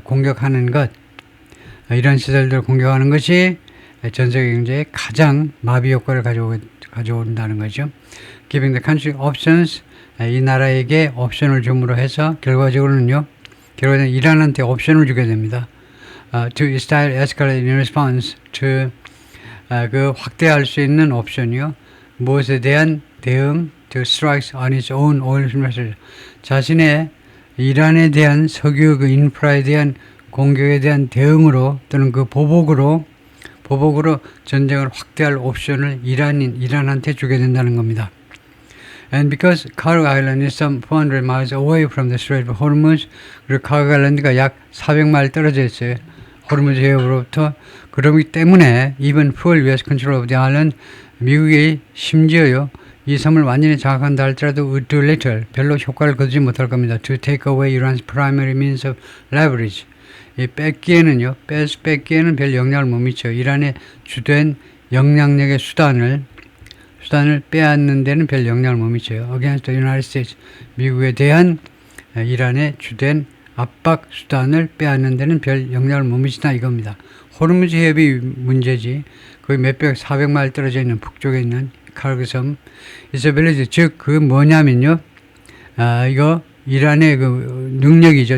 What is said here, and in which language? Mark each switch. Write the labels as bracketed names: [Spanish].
[Korean] 공격하는 것, 이런 시설들을 공격하는 것이 전 세계 경제에 가장 마비 효과를 가져온다는 거죠. [English] Giving the country options, [Korean] 이 나라에게 옵션을 줌으로 해서 결과적으로는 이란한테 옵션을 주게 됩니다. [English] To style escalate in response to, [Korean] 그 확대할 수 있는 옵션이요. 무엇에 대한 대응, [English] to strikes on its own oil resources, [Korean] 자신의 이란에 대한 석유 그 인프라에 대한 공격에 대한 대응으로 또는 그 보복으로 전쟁을 확대할 옵션을 이란한테 주게 된다는 겁니다. [English] And because Karg Island is some 400 miles away from the Strait of Hormuz, [Korean] 그리고 카르그 아일랜드가 약 400마일 떨어져 있어요. 호르무즈 해협으로부터. 그렇기 때문에 [English] even full US control of the island, [Korean] 미국이 심지어요 이 섬을 완전히 장악한다 할지라도 [English] would do little, [Korean] 별로 효과를 거두지 못할 겁니다. [English] To take away Iran's primary means of leverage, [Korean] 이 뺏기에는 별 영향을 못 미쳐요. 이란의 주된 영향력의 수단을 빼앗는 데는 별 영향을 못 미쳐요. [English] Against the United States, [Korean] 미국에 대한 이란의 주된 압박 수단을 빼앗는 데는 별 영향을 못 미친다 이겁니다. 호르무즈 해협이 문제지. 거의 400마일 떨어져 있는 북쪽에 있는 카르그 섬, [English] its ability, [Korean] 즉 그 뭐냐면요, 이거 이란의 그 능력이죠.